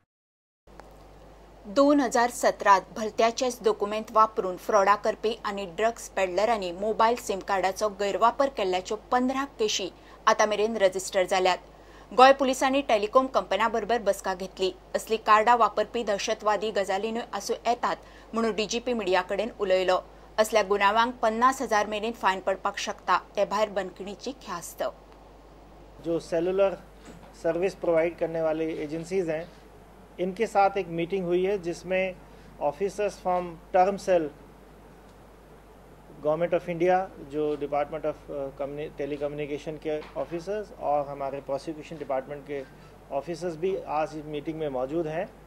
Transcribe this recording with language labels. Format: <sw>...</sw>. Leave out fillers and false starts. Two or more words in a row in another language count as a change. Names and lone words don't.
<kok>2017 भलत्याचेच डॉक्युमेंट वापरून फ्रॉडा करपी आणि ड्रग्स पेडलरांनी मोबायल सिम कार्डाचो गैरवापर केल्ल्याच्यो 15 केशी आतां मेरेन रजिस्टर जाल्यात. गोंय पुलिसांनी टेलिकॉम कंपन्यांबरोबर बसका घेतली. असली कार्डां वापरपी दहशतवादी गजालींनी आसूं येतात म्हणून डीजीपी मिडिया कडेन उलयलो. असल्या गुन्यांवांक 50,000 मेरेन फायन पडपाक शकता. ते भायर बंदखणीची ख्यास्त.</kok> <hi>जो</hi> <en>cellular service</en> <hi>प्रोवाइड करने वाली एजेंसीज हैं, इनके साथ एक मीटिंग हुई है जिसमें</hi> <en>officers from term cell Government of India,</en> <hi>जो</hi> <en>department of telecommunication</en> <hi>के ऑफिसर्स और हमारे</hi> <en>prosecution department</en> <hi>के ऑफिसर्स भी आज इस मीटिंग में मौजूद हैं.</hi>